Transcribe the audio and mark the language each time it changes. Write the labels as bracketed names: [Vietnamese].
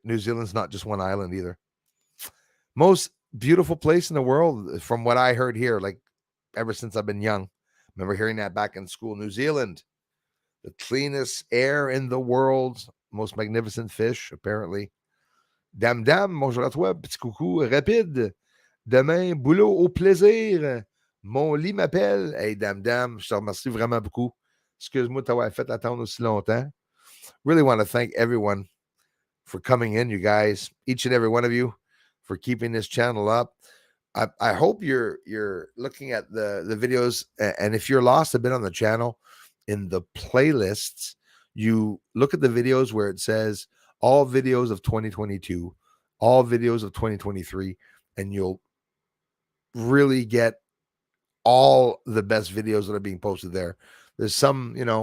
[English] New Zealand's not just one island either. Most beautiful place in the world, from what I heard here, ever since I've been young. Remember hearing that back in school. New Zealand, the cleanest air in the world, most magnificent fish, apparently. [French] Dame, bonjour à toi, petit coucou rapide. Demain, boulot au plaisir. Mon lit m'appelle. Hey, Dame, je te remercie vraiment beaucoup. Excuse-moi de t'avoir fait attendre aussi longtemps. [English] Really want to thank everyone for coming in, you guys, each and every one of you, for keeping this channel up. I hope you're looking at the videos, and if you're lost a bit on the channel, in the playlists, you look at the videos where it says all videos of 2022, all videos of 2023, and you'll really get all the best videos that are being posted there. There's some,